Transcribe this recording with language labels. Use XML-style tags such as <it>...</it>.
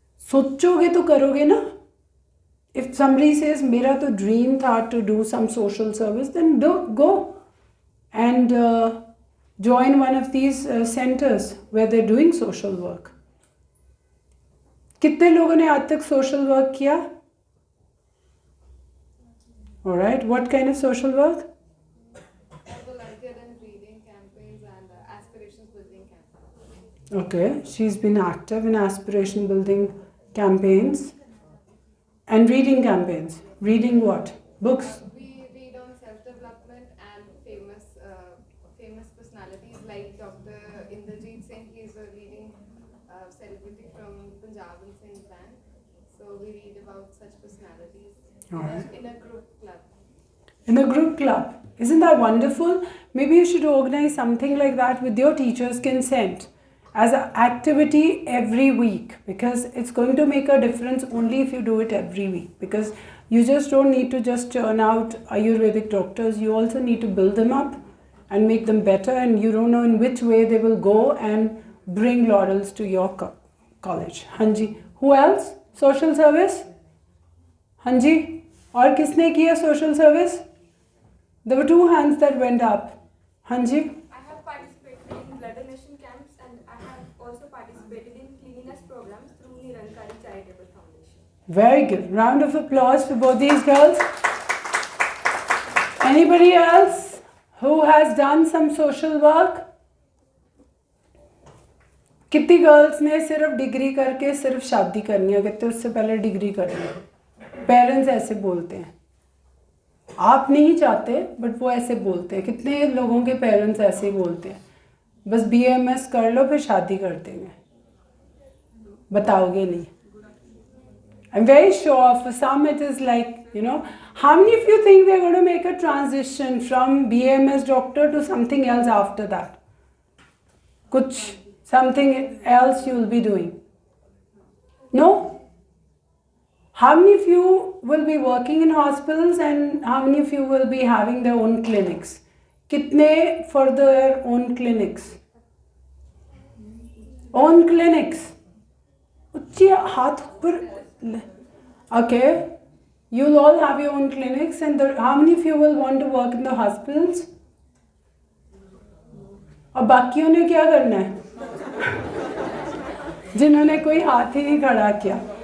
<hi>सोचोगे तो करोगे ना.</hi> <en>If somebody says</en> <hi>मेरा तो dream था</hi> <en>to do some social service, then go and join one of these centers where they're doing social work.</en> <hi>कितने लोगों ने आज तक social work किया?</hi> <en>All right, what kind of social work? Volunteered in reading campaigns and aspiration building campaigns. Okay, she's been active in aspiration building campaigns and reading campaigns. Reading what? Books? We read on self-development and famous personalities like Dr. Inderjeet Singh. He is a leading celebrity from Punjab and Sindh land. So we read about such personalities in a group club. In a group club. Isn't that wonderful? Maybe you should organize something like that with your teacher's consent as an activity every week, because it's going to make a difference only if you do it every week, because you just don't need to just churn out Ayurvedic doctors. You also need to build them up and make them better, and you don't know in which way they will go and bring laurels to your college. Hanji. Who else? Social service? Hanji.</en> <hi>और किसने किया social service?</hi> <en>There were 2 hands that went up. Hanji. I have participated in blood donation camps and I have also participated in cleanliness programs through Nirankari Charitable Foundation. Very good. Round of applause for both these girls. Anybody else who has done some social work?</en> <hi>कितनी girls ने सिर्फ degree करके सिर्फ शादी करनी है, कहते उससे पहले डिग्री करनी है. पेरेंट्स ऐसे बोलते हैं. आप नहीं चाहते बट वो ऐसे बोलते हैं. कितने लोगों के पेरेंट्स ऐसे बोलते हैं, बस BAMS कर लो फिर शादी कर देंगे. बताओगे नहीं.</hi> <en>I'm very sure for some it is like, how many of you think they're going to make a transition from BAMS doctor to something else after that? Something else you will be doing? No? How many of you will be working in hospitals and how many of you will be having their own clinics?</en> <hi>कितने</hi> <en>for their own clinics? Own clinics.</en> <hi>उच्ची हाथ ऊपर.</hi> <en>Okay. You'll all have your own clinics and how many of you will want to work in the hospitals?</en> <hi>और बाकियों ने क्या करना है? जिन्होंने कोई हाथ ही नहीं खड़ा किया.</hi>